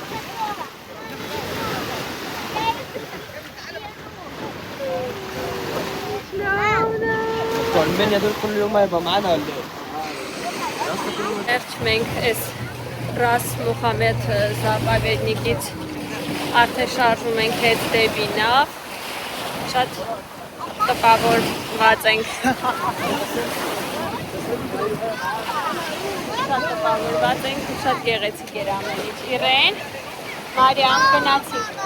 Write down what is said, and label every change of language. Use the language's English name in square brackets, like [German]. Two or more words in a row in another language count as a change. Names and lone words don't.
[Arabic] من يدور كل يوم ما يبقى معانا ولا ايه؟ [Armenian] Վերջ մենք այս Ռաս Մուհամեդ զապավեդնիկից արդեն շարժում ենք հետ դեպի նավ։ Շատ տպավորված ենք։ Շատ տպավորված ենք ու շատ գեղեցիկ էր ամեն ինչ։ Իրեն, Մարիամ գնացինք։